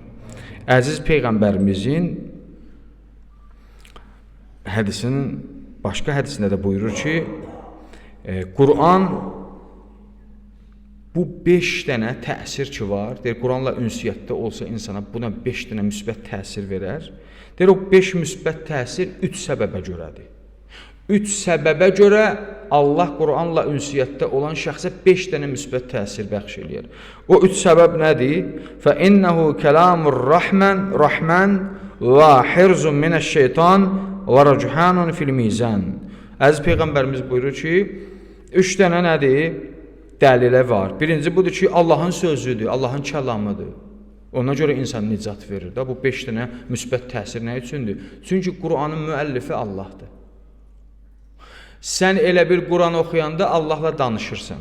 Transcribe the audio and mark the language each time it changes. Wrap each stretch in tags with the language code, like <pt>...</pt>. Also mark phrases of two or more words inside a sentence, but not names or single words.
<az>Əziz Peyğəmbərimizin hədisinin başqa hədisində də buyurur ki, Quran bu 5 dənə təsir ki var, deyir, Quranla ünsiyyətdə olsa insana buna 5 dənə müsbət təsir verər. Deyir, o 5 müsbət təsir 3 səbəbə görədir. 3 səbəbə görə Allah Quranla ünsiyyətdə olan şəxsə 5 dənə müsbət təsir bəxş eləyər. O 3 səbəb nədir?</az> <ar>فَإِنَّهُ كَلَامُ الرَّحْمَنِ وَحِرْزٌ مِنَ الشَّيْطَانِ وَرَجُحَانٌ فِي الْمِيزَانِ.</ar> <az>Əziz Peyğəmbərimiz buyurur ki, 3 dənə nədir? Dəlilə var. Birinci budur ki, Allahın sözüdür, Allahın kəlamıdır. Ona görə insan nicat verir. Bu 5 dənə müsbət təsir nə üçündür? Çünki Quranın müəllifi Allahdır. Sən elə bir Quran oxuyanda Allahla danışırsan.</az>